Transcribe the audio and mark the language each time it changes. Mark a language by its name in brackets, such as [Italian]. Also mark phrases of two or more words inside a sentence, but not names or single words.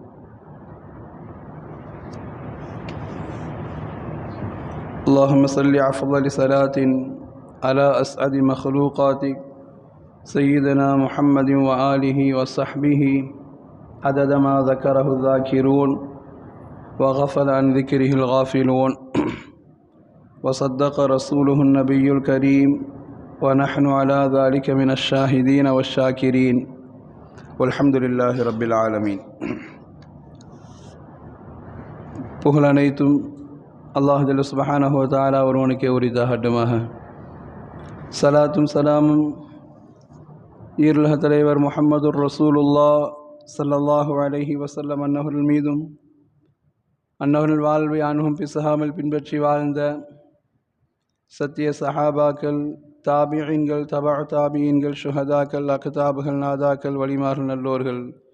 [Arabic] اللهم صل أفضل صلاة على أسعد مخلوقاتك سيدنا محمد وآله وصحبه عدد ما ذكره الذاكرون وغفل عن ذكره الغافلون، وصدق رسوله النبي الكريم، ونحن على ذلك من الشاهدين والشاكرين، والحمد لله رب العالمين. [Tamil] புகழ் அனைத்தும் அல்லாஹ் [Arabic] جل سبحانه وتعالى [Tamil] ஒருவனுக்கே உரித்தாகட்டுமாக. சலாத்தும் சலாமும் ஈருலக தலைவர் [Arabic] محمد رسول الله صلى الله عليه وسلم [Tamil] அன்னவர்கள் மீதும், அன்னவர்கள் வாழ்வை அணுகும் பிசகாமல் பின்பற்றி வாழ்ந்த சத்திய சஹாபாக்கள், தாபிஈன்கள், தபா தாபிஈன்கள், ஷுஹதாக்கள், அக்தாபுகள், நாதாக்கள், வலிமார்கள், நல்லோர்கள்,